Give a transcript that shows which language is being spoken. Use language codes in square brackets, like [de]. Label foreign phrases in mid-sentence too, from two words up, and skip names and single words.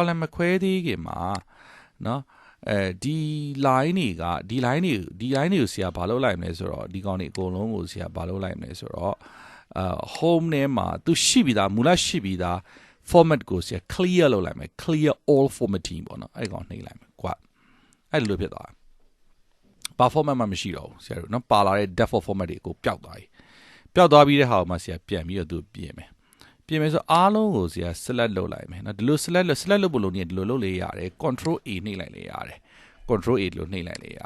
[my] မခွဲသေးခင်မှာเนาะဒီ line တွေကိုဆရာဘာလုပ်လိုက်မလဲဆိုတော့ဒီကောင်တွေအကုန်လုံးကိုဆရာဘာလုပ်လိုက်မလဲဆိုတော့home ထဲမှာသူရှိပြီးသားမူလရှိပြီးသား format ကိုဆရာ clear လုပ်လိုက်မယ် [en] clear all formatting [my] ပေါ့ နော်အဲ့ကောင်နှိပ်လိုက်မယ်ကွာအဲ့လိုဖြစ်သွားတယ်ဘာ format မှမရှိတော့ဘူးဆရာတို့နော်ပါလာတဲ့ [en] default format [my] တွေကိုပျောက်သွားပြီးတဲ့ဟာကိုမှဆရာပြန်ပြီးတော့သူပြင်မယ်ဆို အားလုံးကိုဆရာ select လုပ်လိုက်မယ်နော်ဒီလို select လုပ်ဖို့လို့နေဒီလိုလုပ်လေရတယ် [en] control A [my] နှိပ်လိုက်လေရတယ် [en] control A [my] လို့နှိပ်လိုက်လေရတယ်